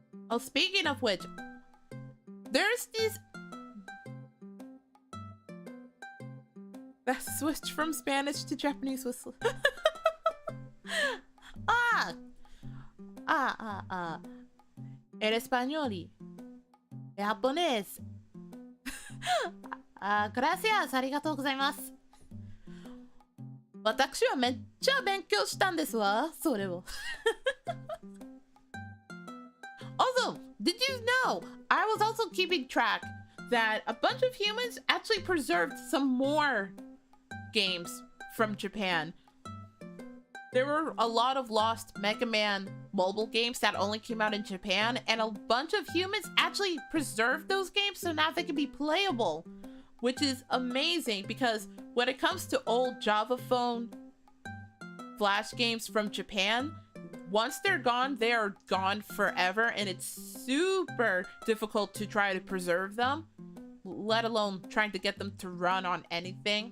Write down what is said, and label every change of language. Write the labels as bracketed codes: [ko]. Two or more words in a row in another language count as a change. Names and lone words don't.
[en] Oh, speaking of which, there's these that switch from Spanish to Japanese whistle. [es] El español y japonés. Gracias, [ja] ありがとうございます。私はめっちゃ勉強したんですわ、それを。 [en] Also, did you know I was also keeping track that a bunch of humans actually preserved some more games from Japan? There were a lot of lost Mega Man mobile games that only came out in Japan, and a bunch of humans actually preserved those games so now they can be playable, which is amazing because when it comes to old Java phone flash games from Japan, once they're gone, they are gone forever, and it's super difficult to try to preserve them, let alone trying to get them to run on anything.